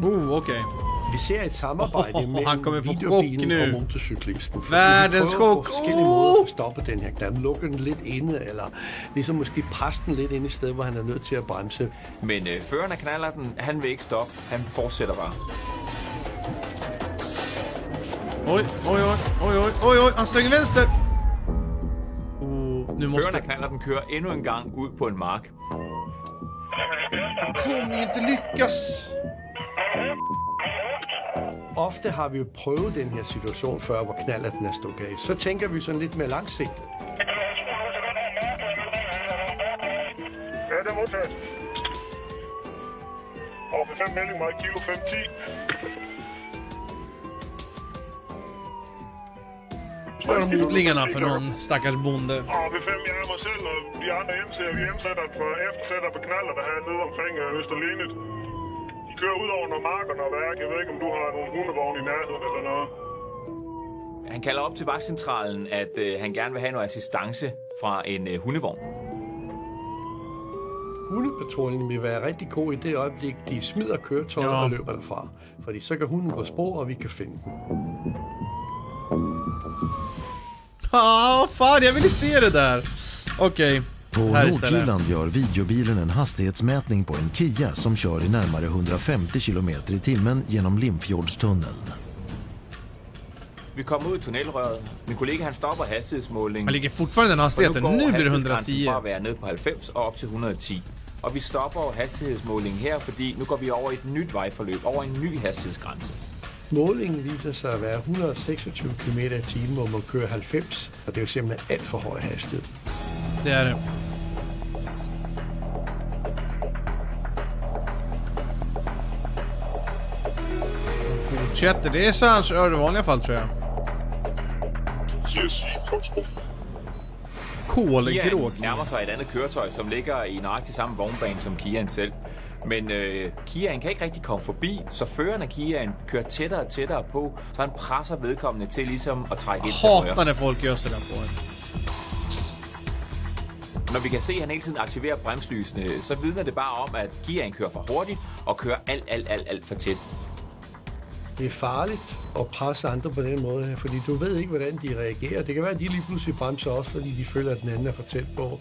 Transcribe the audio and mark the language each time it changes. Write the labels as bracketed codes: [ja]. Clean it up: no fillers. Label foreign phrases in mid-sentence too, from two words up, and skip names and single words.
[da] Okay. Vi ser et samarbejde mellem videobilen og motorcyklisten. [sv] Verdens skog. [da] Forskellige måder at stoppe den her knald. Lukke den lidt inde, eller ligesom måske presse den lidt ind i sted, hvor han er nødt til at bremse. Men føreren af knallerten, han vil ikke stoppe. Han fortsætter bare. [sv] Oj, han svinger vänster. Nu måste... [da] Føreren af knallerten kører endnu en gang ud på en mark. [sv] Han kommer ju inte lyckas. [da] Ofte har vi jo prøvet den her situation før, hvor knallerten er stukket af. Så tænker vi sådan lidt mere langsigtet. Ja, det er modtaget. Og med 5 melding mig, kilo 510. [sv] Står de odlingarna för någon stackars bonde? [da] Ja, vi 5, jeg er mig selv, og de andre hjemser, vi hjemsætter for eftersætter på knaller, der her nede omkring Østerlinet. De kører ud over nogle marker og værk. Jeg ved ikke, om du har nogle hundevogn i nærheden eller noget. Han kalder op til vagtcentralen, at han gerne vil have noget assistance fra en hundevogn. Hundepatruljen vil være rigtig god i det øjeblik, de smider køretøjet og løber derfra. Fordi så kan hunden gå spor, og vi kan finde den. [sv] Fan, jag ville se det där. Okej. På Nordjylland gör videobilen en hastighetsmätning på en Kia som kör i närmare 150 km i timmen genom Limfjordstunneln. [da] Vi kommer ud i tunnelrøret. Min kollega han stopper hastighedsmålingen. [sv] Man ligger fortfarande den hastigheten. Nu blir det 110. [da] Fra at være ned på 90 og op til 110. Og vi stopper hastighedsmålingen her, fordi nu går vi over i et nyt vejforløb, over en ny hastighedsgrænse. Målingen viser sig at være 126 km i timen, hvor man kører 90, og det er jo simpelthen alt for høj hastighed. Det er det. [sv] Fortsätter, det är så han kör i vanliga fall, tror jag. Kolgråk. [da] Kiaen nærmer sig et andet køretøj, som ligger i nøjagtig samme vognbane som Kiaen selv. Men Kiaen kan ikke rigtig komme forbi, så føreren af Kiaen kører tættere og tættere på, så han presser vedkommende til ligesom at trække ind til højre. [sv] Hatar när folk gör sådär på en. [da] Når vi kan se, at han hele tiden aktiverer bremslysene, så vidner det bare om, at Kiaen kører for hurtigt og kører alt for tæt. Det er farligt at presse andre på den måde her, fordi du ved ikke, hvordan de reagerer. Det kan være, at de lige pludselig bremser også, fordi de føler, at den anden er for tæt på.